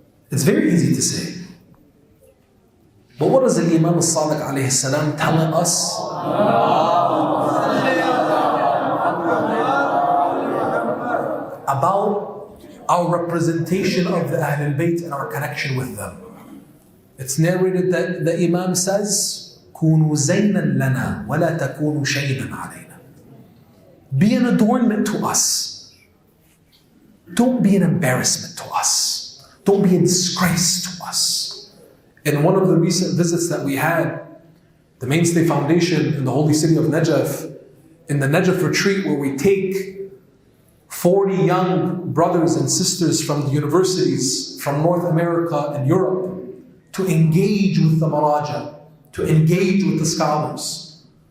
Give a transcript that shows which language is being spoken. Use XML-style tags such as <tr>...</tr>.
<en>It's very easy to say. But what does the Imam al-Sadiq alayhi salam tell us? About our representation of the Ahlul Bayt and our connection with them. It's narrated that the Imam says,</en> <ar>كونوا زينا لنا ولا تكونوا شيبا علينا.</ar> <en>Be an adornment to us. Don't be an embarrassment to us. Don't be a disgrace to us. In one of the recent visits that we had, the Mainstay Foundation in the holy city of Najaf, in the Najaf retreat where we take 40 young brothers and sisters from the universities from North America and Europe to engage with the Maraja, to engage with the scholars.</en>